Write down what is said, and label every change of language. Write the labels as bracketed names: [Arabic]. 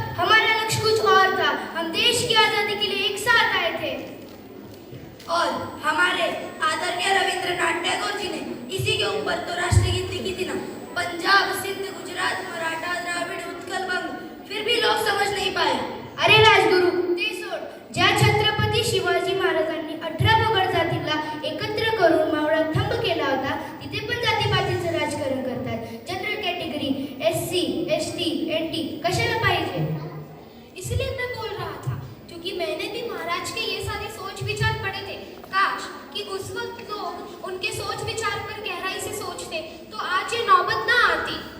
[Hindi] हमारा लक्ष्य कुछ और था। हम देश की आजादी के लिए एक साथ आए थे और हमारे आदरणीय रविंद्रनाथ टैगोर जी ने इसी के ऊपर तो राष्ट्रगीत लिखी थी ना, पंजाब सिंध गुजरात मराठा द्राविड़ उत्कल बंग, फिर भी लोग समझ नहीं पाए। [Marathi] अरे राजगुरु ते सोड, ज्या छत्रपती शिवाजी महाराजांनी 18 पगड जातीला एकत्र करून मावळा थंब केला होता, तिथे पण जातीपातीचं राजकारण करतात। General category SC ST NT कशाला पाहिजे? [Hindi] इसलिए मैं बोल रहा था, क्योंकि मैंने भी महाराज के ये सारे सोच विचार पढ़े थे। काश कि उस वक्त लोग उनके सोच विचार पर गहराई से सोचते, तो आज ये नौबत ना आती।